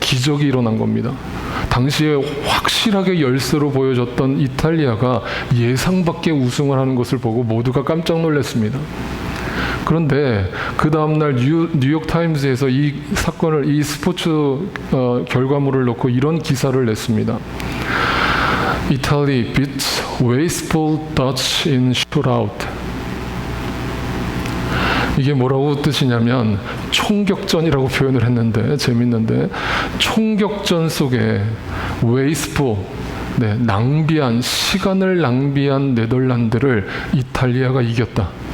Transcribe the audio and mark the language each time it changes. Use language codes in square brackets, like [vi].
[ko] 기적이 일어난 겁니다. 당시에 확실하게 열세로 보여졌던 이탈리아가 예상 밖의 우승을 하는 것을 보고 모두가 깜짝 놀랐습니다. 그런데 그 다음날 뉴욕 타임즈에서 이 사건을, 이 스포츠 결과물을 놓고 이런 기사를 냈습니다. [en] Italy beats wasteful Dutch in shootout. [ko] 이게 뭐라고 뜻이냐면 총격전이라고 표현을 했는데 재밌는데, 총격전 속에 wasteful, 낭비한, 시간을 낭비한 네덜란드를 이탈리아가 이겼다.